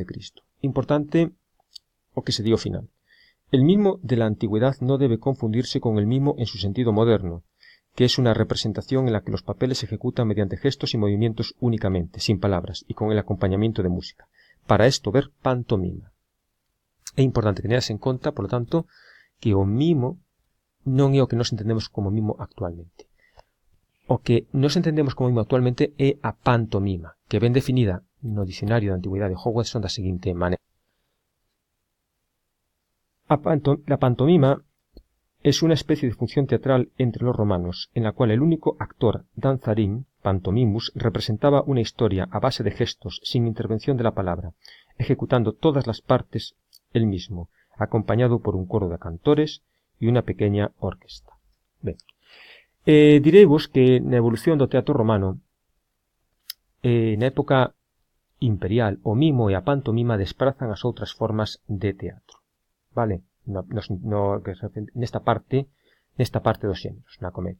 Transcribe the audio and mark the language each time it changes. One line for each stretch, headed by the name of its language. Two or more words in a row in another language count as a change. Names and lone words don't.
Galician: Importante o que se dio final.
Spanish: El mimo de la antigüedad no debe confundirse con el mimo en su sentido moderno, que es una representación en la que los papeles se ejecutan mediante gestos y movimientos únicamente, sin palabras, y con el acompañamiento de música. Para esto, ver pantomima.
Galician: É importante que teñades en conta,
Spanish: por lo tanto,
Galician: que o mimo non é o que nos entendemos como mimo actualmente. O que nos entendemos como mimo actualmente é a pantomima, que ven definida no Dicionario de Antigüidade de Hogwarts da seguinte maneira.
Spanish: La pantomima es una especie de función teatral entre los romanos, en la cual el único actor danzarín, pantomimus, representaba una historia a base de gestos, sin intervención de la palabra, ejecutando todas las partes él mismo, acompañado por un coro de cantores y una pequeña orquesta.
Galician: Ben. Direivos que na evolución do teatro romano, na época imperial, o mimo e a pantomima desprazan as outras formas de teatro. Vale? Nesta parte dos xéneros, na comedia.